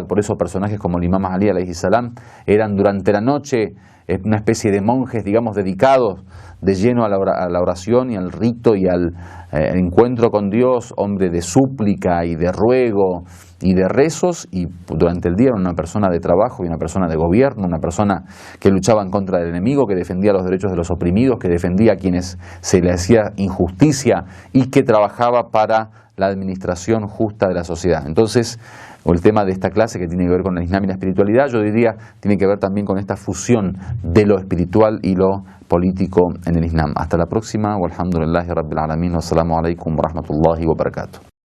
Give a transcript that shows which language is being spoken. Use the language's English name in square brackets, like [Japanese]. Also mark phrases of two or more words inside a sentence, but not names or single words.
[Spanish] Por eso personajes como el Imam Ali [Arabic] عليه السلام [Spanish] eran durante la noche una especie de monjes, digamos, dedicados de lleno a la oración y al rito y al encuentro con Dios, hombre de súplica y de ruego y de rezos, y durante el día era una persona de trabajo y una persona de gobierno, una persona que luchaba en contra del enemigo, que defendía los derechos de los oprimidos, que defendía a quienes se le hacía injusticia y que trabajaba para la administración justa de la sociedad. Entonces, el tema de esta clase, que tiene que ver con el Islam y la espiritualidad, yo diría, tiene que ver también con esta fusión de lo espiritual y lo político en el Islam. Hasta la próxima. [Arabic] والحمد لله رب العالمين والسلام عليكم ورحمة الله وبركاته.